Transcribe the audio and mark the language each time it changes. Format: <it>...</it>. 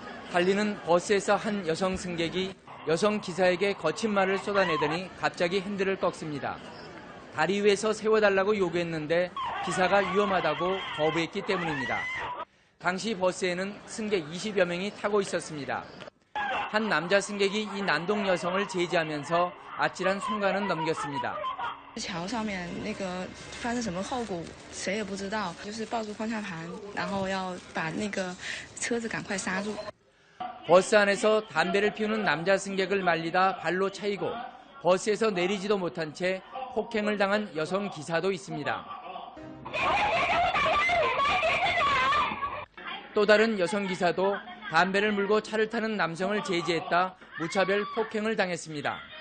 <ko>달리는 버스에서 한 여성 승객이 여성 기사에게 거친 말을 쏟아내더니 갑자기 핸들을 꺾습니다. 다리 위에서 세워달라고 요구했는데 기사가 위험하다고 거부했기 때문입니다. 당시 버스에는 승객 20여 명이 타고 있었습니다. 한 남자 승객이 이 난동 여성을 제지하면서 아찔한 순간은 넘겼습니다.</ko> <zh>桥上面那个发生什么后果，谁也不知道，就是抱住方向盘，然后要把那个车子赶快刹住。</zh> <ko>버스 안에서 담배를 피우는 남자 승객을 말리다 발로 차이고 버스에서 내리지도 못한 채 폭행을 당한 여성 기사도 있습니다. 또 다른 여성 기사도 담배를 물고 차를 타는 남성을 제지했다 무차별 폭행을 당했습니다.</ko>